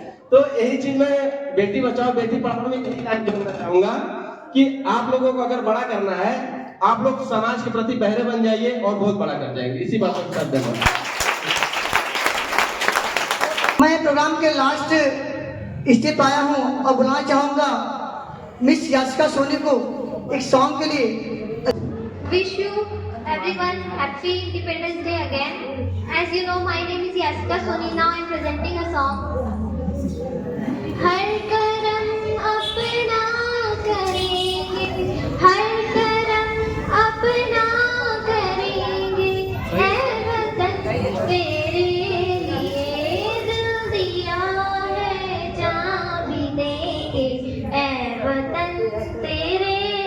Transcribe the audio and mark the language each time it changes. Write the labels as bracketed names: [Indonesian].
[Hindi] तो यही चीज मैं बेटी बचाओ बेटी पढ़ाओ में यही लाइन जोड़ना चाहूंगा कि आप लोगों को अगर बड़ा करना है, आप लोग समाज के प्रति बहरे बन जाइए और बहुत बड़ा कर जाएंगे। इसी बात पर धन्यवाद। प्रोग्राम के लास्ट स्टेप आया हूँ और बुलाना चाहूँगा मिस याशिका सोनी को एक सॉन्ग के लिए। [English] Wish you everyone happy Independence Day again. As you know, my name is Yashika Soni. Now I am presenting a song. [Hindi] हर करम अपना करेंगे, हर करम अपना करेंगे, है वतन तेरे लिए दिल दिया है जान भी देंगे, है वतन तेरे